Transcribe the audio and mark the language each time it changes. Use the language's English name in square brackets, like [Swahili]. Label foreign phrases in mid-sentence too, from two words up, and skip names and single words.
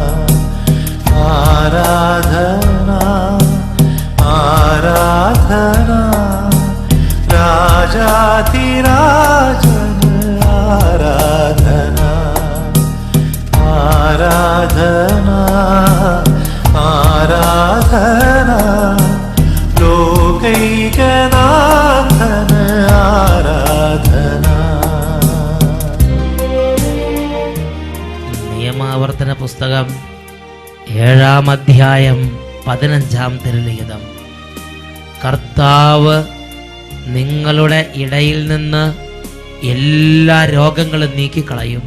[Malayalam] ആരാധന ആരാധന രാജാധിരാജൻ ആരാധന ആരാധന ആരാധന ലോകൈകനാഥൻ ആരാധന. നിയമാവർത്തന പുസ്തകം 7-ാം അധ്യായം 15-ാം തിരുലിഖിതം. കർത്താവ് നിങ്ങളുടെ ഇടയിൽ നിന്ന് എല്ലാ രോഗങ്ങളും നീക്കിക്കളയും.